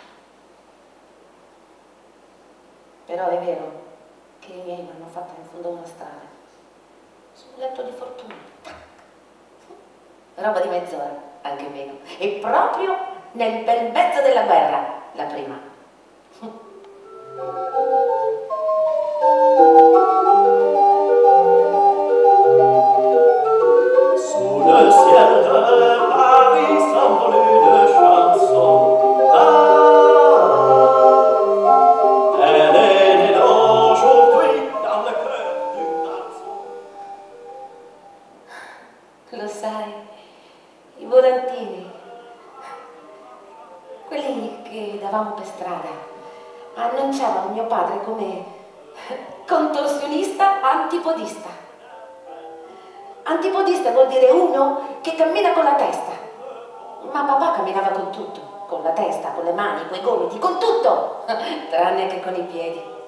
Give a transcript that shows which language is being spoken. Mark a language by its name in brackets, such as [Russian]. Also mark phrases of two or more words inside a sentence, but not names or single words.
[Italian] Però è vero che i miei mi hanno fatta in fondo a una strada, su un letto di fortuna. Roba di mezz'ora, anche meno. E proprio nel bel mezzo della guerra, la prima. [French] Sous le ciel de Paris s'envolent de chansons. Elle est née aujourd'hui dans le cœur du garçon. [Italian] Lo sai, i volantini, quelli che davamo per strada, annunciavano mio padre come contorsionista antipodista. Antipodista vuol dire uno che cammina con la testa, ma papà camminava con tutto, con la testa, con le mani, con i gomiti, con tutto, tranne che con i piedi.